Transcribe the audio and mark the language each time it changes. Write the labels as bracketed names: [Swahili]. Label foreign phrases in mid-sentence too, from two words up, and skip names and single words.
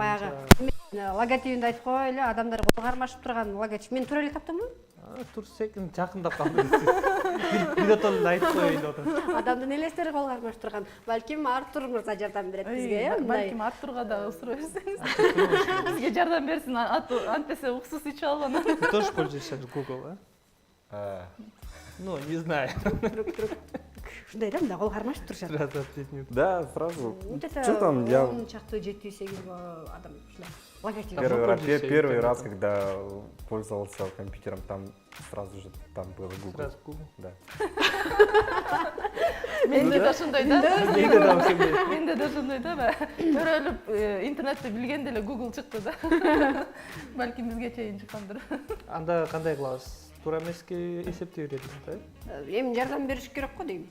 [Kyrgyz] Логотипинди айтып коелу, адамдар кол кармашып турган логотип. Мен туура эле таптымбы? Турсекин жакындап калдыңыз. Бир отол айтып коеюн деп атам. Адамдын элестери кол кармашып турган. Балким Артур мырза жардам берет бизге, Балким Артурга да суроо берсеңиз. Бизге жардам берсин, антесе уксус ичип алган. [Russian] Ты тоже пользуешься Google, а? Ну, не знаю. [Kyrgyz] Ушундай да, мында кол кармашып турушат. [Russian] Сразу ответить не. Да, сразу. Где-то Что там, я [Kyrgyz] 7-8 адам ушундай. Логотип. [Russian] первый раз, когда пользовался компьютером, там сразу же там было Google. Сразу Google. Да. [Kyrgyz] Менде да ошондой да. Менде да ошондой. Менде да ошондой да. Төрөлүп интернетте билген деле Google чыкты да. Балким бизге чейин чыккандыр. Анда кандай кылабыз? Туура эмеске эсептей берет да? Эми жардам бериш керек го дейм.